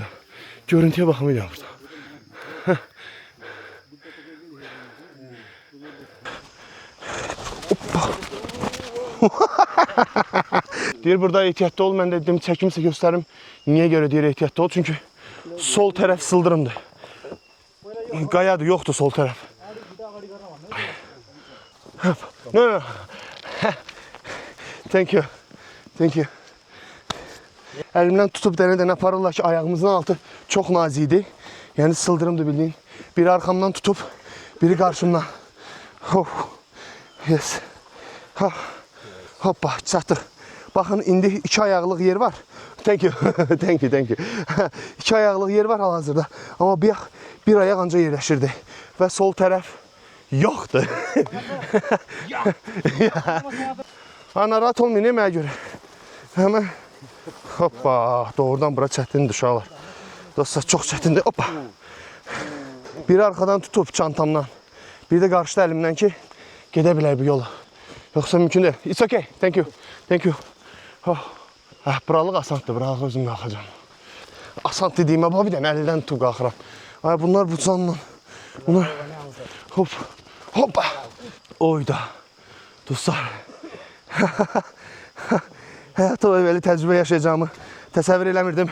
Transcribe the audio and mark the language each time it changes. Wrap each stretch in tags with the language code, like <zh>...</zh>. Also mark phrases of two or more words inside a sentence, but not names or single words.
<az>Görüntüyə baxmayacaq burada. Deyir burada ehtiyatlı ol. Mən də dedim çəkimsə göstərim. Niyə görə deyir ehtiyatlı ol? Çünki sol tərəf sıldırımdır. Qayadır, yoxdur sol tərəf.</az> <en>No. Thank you.</en> <az>Əlimdən tutub dənə aparırlar ki, ayağımızın altı çox nazikdir. Yəni sıldırımdır bildiyin. Biri arxamdan tutub, biri qarşımdan. Yes. Hoppa, çatdıq. Baxın, indi 2 ayaqlıq yer var.</az> <en>Thank you.</en> <az>2 ayaqlıq yer var hal-hazırda. Amma bir ayaq anca yerləşirdi. Və sol tərəf yoxdur. Narahat olmayın, nəməyə görə. Həmən. Hoppa, doğrudan bura çətindir uşaqlar. Dostlar, çox çətindir. Hoppa. Biri arxadan tutub çantamdan. Bir də qarşıda əlimdən ki, gedə bilər bu yola. Yoxsa mümkün deyil.</az> <en>It's okay. Thank you.</en> <az>Buralıq asantdır. Buralıq özüm qalxacam. Asant dediyimə bax bir dənə əldən tutub qalxıram. Bunlar bu canla. Bunlar. Hoppa. Oyda. Dostlar. Həyatımda belə təcrübə yaşayacağımı təsəvvür eləmirdim.</az>